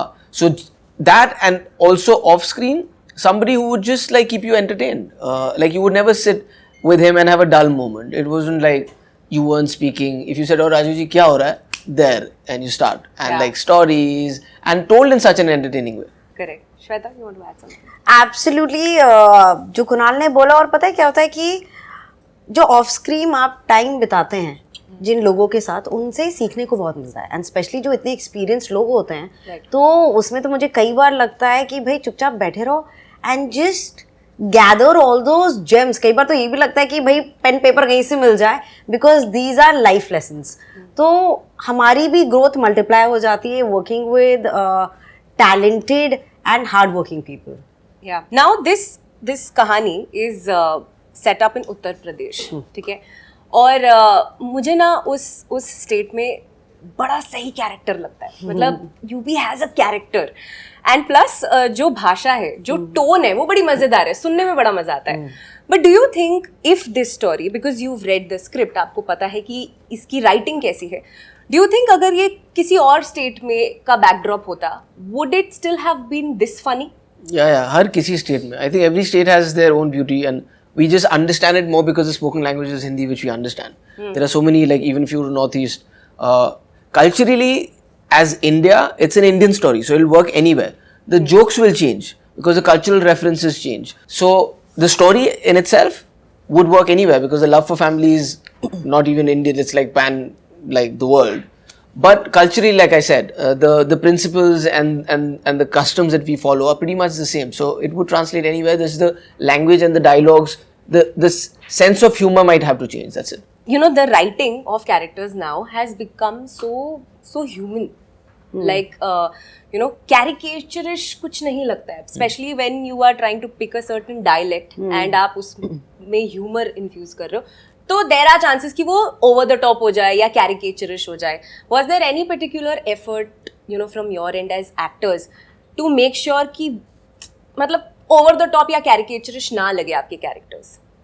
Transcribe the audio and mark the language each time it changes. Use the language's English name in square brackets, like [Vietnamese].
[English] So that, and also off screen, somebody who would just like keep you entertained. Like you would never sit with him and have a dull moment. It wasn't like you weren't speaking. If you said, "Oh, Raju ji, kya ho raha hai?" There, and you start. And like stories, and told in such an entertaining way. Correct. Shweta, you want to add something? [Hindi] Absolutely जो कुणाल ने बोला, और पता है क्या होता है कि जो ऑफ स्क्रीन आप टाइम बिताते हैं जिन लोगों के साथ, उनसे सीखने को बहुत मिलता है, एंड स्पेशली जो इतने एक्सपीरियंस लोग होते हैं, तो उसमें तो मुझे कई बार लगता है कि भाई चुपचाप बैठे रहो [English] And just gather all those gems. [Hindi] कई बार तो ये भी लगता है कि भाई पेन पेपर कहीं से मिल जाए, [English] Because these are life lessons. [Hindi] तो हमारी भी ग्रोथ मल्टीप्लाई हो जाती है [English] Working with talented and hardworking people. Yeah. Now this कहानी is set up in Uttar Pradesh, [Hindi] ठीक है. और मुझे ना उस स्टेट में बड़ा सही कैरेक्टर लगता है. मतलब UP [English] has a character, [Hindi] and plus जो भाषा है, जो टोन है, वो बड़ी मजेदार है, सुनने में बड़ा मजा आता है. [English] but do you think if this story, because you read the script, [Hindi] आपको पता है कि इसकी राइटिंग कैसी है, [English] do you think [Hindi] अगर ये किसी और स्टेट में का बैकड्रॉप होता, [English] Would it still have been this funny? Yeah, [Hindi] हर किसी स्टेट में. [English] I think every state has their own beauty, and we just understand it more because the spoken language is Hindi, which we understand. There are so many, like even if you go to Northeast, culturally as India, it's an Indian story, so it'll work anywhere. The jokes will change because the cultural references change. So the story in itself would work anywhere because the love for family is not even Indian, it's like like the world. But culturally, like I said, the principles and the customs that we follow are pretty much the same. So it would translate anywhere. There's the language and the dialogues. The sense of humor might have to change. That's it. You know, the writing of characters now has become so human. [Hindi] Like caricaturish कुछ नहीं लगता है. [English] Especially when you are trying to pick a certain dialect and [Hindi] आप उसमें [English] humor infuse [Hindi] कर रहे हो, तो [English] there are chances कि वो over the top [Hindi] हो जाए या कैरिकेचरिश हो जाए. [English] was there any particular effort from your end as actors to make sure [Hindi] कि मतलब [English] over the top या caricaturish [Hindi] ना लगे आपके कैरेक्टर्स?